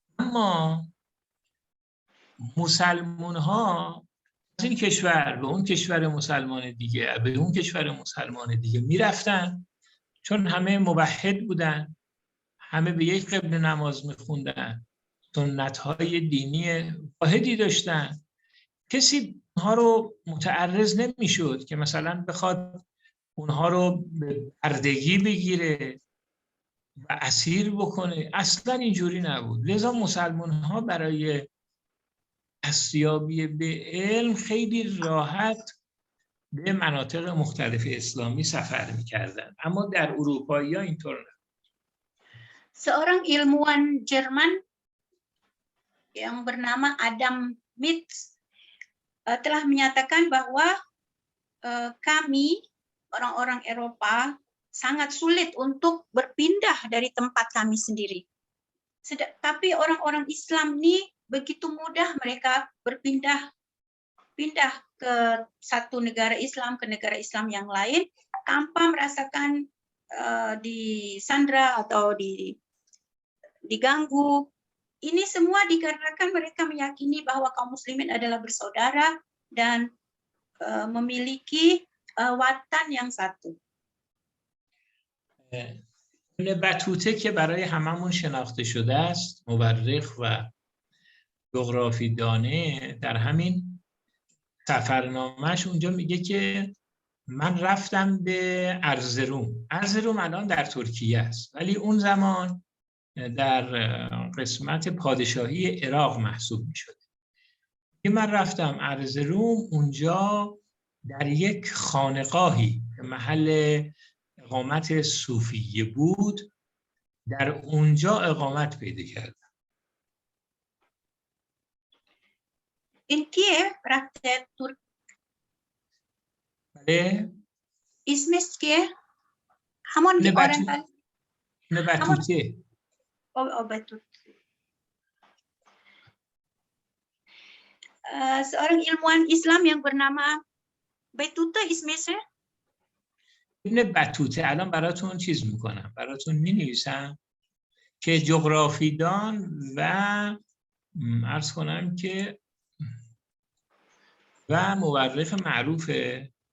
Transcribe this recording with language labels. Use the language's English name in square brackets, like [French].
[Persian] اما مسلمان ها از این کشور به اون کشور مسلمان دیگه، به اون کشور مسلمان دیگه میرفتن، چون همه موحد بودن، همه به یک قبله نماز میخوندن، سنت‌های دینی واحدی داشتن، کسی اونها رو متعرض نمیشد که مثلا بخواد اونها رو به بردگی بگیره و اسیر بکنه. اصلا اینجوری نبود. لذا مسلمان‌ها برای دستیابی به علم خیلی راحت به مناطق مختلف اسلامی سفر می‌کردند، اما در اروپایی‌ها اینطور نبود. [Indonesian] Seorang ilmuwan Jerman yang bernama Adam Smith telah menyatakan bahwa kami orang-orang Eropa sangat sulit untuk berpindah dari tempat kami sendiri. Tapi orang-orang Islam ini begitu mudah mereka pindah ke satu negara Islam ke negara Islam yang lain tanpa merasakan disandra atau diganggu. Ini semua dikarenakan mereka meyakini bahwa kaum muslimin adalah bersaudara dan memiliki watan yang satu. [Persian] ابن بطوطه که برای هممون شناخته شده است، مورخ و جغرافی دانه، در همین سفرنامه‌اش اونجا میگه که من رفتم به ارزروم. ارزروم الان در ترکیه است، ولی اون زمان در قسمت پادشاهی عراق محسوب میشد. من رفتم ارزروم، اونجا در یک خانقاهی که محل اقامت صوفیه بود، در اونجا اقامت پیدا کردم. In Kiev rafte Turk. بله. اسمش که همون ابن بطوطه. Batuta. [Indonesian] Seorang ilmuwan Islam yang bernama Batuta ismnya. [Persian] ابن بطوطه الان براتون چیز میکنم، براتون مینویسم که جغرافیدان و عرض کنم که و مورخ معروفه.